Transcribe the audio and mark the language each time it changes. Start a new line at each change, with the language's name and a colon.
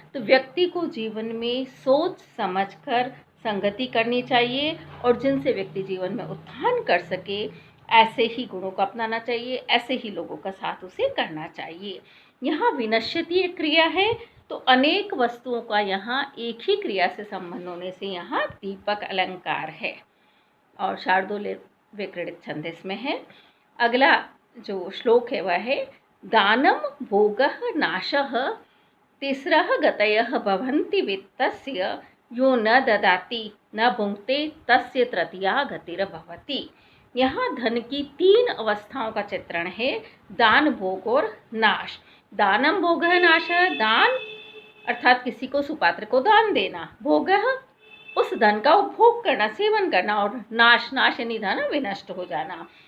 Hindi: तो व्यक्ति को जीवन में सोच समझकर संगति करनी चाहिए और जिनसे व्यक्ति जीवन में उत्थान कर सके ऐसे ही गुणों को अपनाना चाहिए, ऐसे ही लोगों का साथ उसे करना चाहिए। यहाँ विनश्यति एक क्रिया है, तो अनेक वस्तुओं का यहाँ एक ही क्रिया से संबंध होने से यहाँ दीपक अलंकार है। और शार्दूल विक्रीडित छंद इसमें है। अगला जो श्लोक है वह है
Sanskrit: दानम भोगः नाशः तिस्रः गतयः भवन्ति वित्तस्य यो न ददाति न भुंक्ते तस्य तृतीया गतिर्भवति।
Hindi: यहाँ धन की 3 अवस्थाओं का चित्रण है, दान, भोग और नाश। दानम भोगः नाशः, दान अर्थात किसी को सुपात्र को दान देना, भोगः उस धन का उपभोग करना, सेवन करना, और नाश, नाश यानी धन विनष्ट हो जाना।